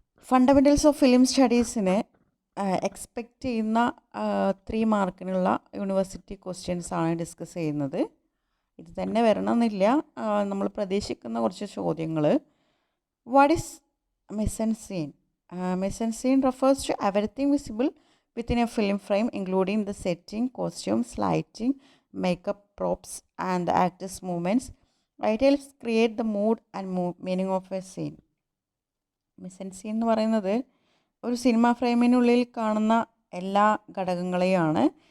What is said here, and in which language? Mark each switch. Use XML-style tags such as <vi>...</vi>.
<ml>Fundamentals of film സ്റ്റഡീസിന് expect ചെയ്യുന്ന 3 മാർക്കിനുള്ള university questions ആണ് discuss ചെയ്യുന്നത്. ഇത് തന്നെ വരണമെന്നില്ല, നമ്മൾ പ്രതീക്ഷിക്കുന്ന കുറച്ച് ചോദ്യങ്ങൾ.</ml> <en>What is mise-en-scene? Mise-en-scene refers to everything visible within a film frame, including the setting, costumes, lighting, makeup, props, and the actors' movements. It helps create the mood and meaning of a scene.</en> <ml>mise-en-scene എന്ന് പറയുന്നത് ഒരു cinema ഫ്രെയിമിനുള്ളിൽ കാണുന്ന എല്ലാ ഘടകങ്ങളെയാണ്.</ml>